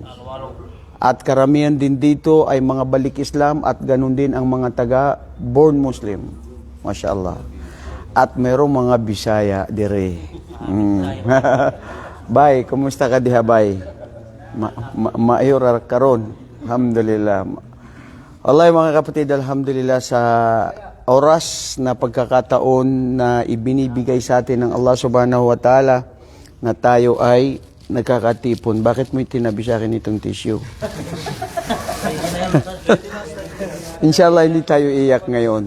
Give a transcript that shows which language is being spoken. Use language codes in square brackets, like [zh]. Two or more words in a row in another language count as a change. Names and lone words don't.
[tl] At karamihan din dito ay mga balik Islam at ganun din ang mga taga [en] born Muslim. [tl] Mashallah. At mayroong mga Bisaya dire. [ceb] Bay, kumusta ka diha, bay? Mayor karon. Alhamdulillah. [tl] Wallahi mga kapatid, alhamdulillah sa oras na pagkakataon na ibinibigay sa atin ng [ar] Allah Subhanahu wa Ta'ala [tl] na tayo ay nagkakatipon. Bakit mo itinabi sa akin itong tissue? Inshallah, hindi tayo iyak ngayon.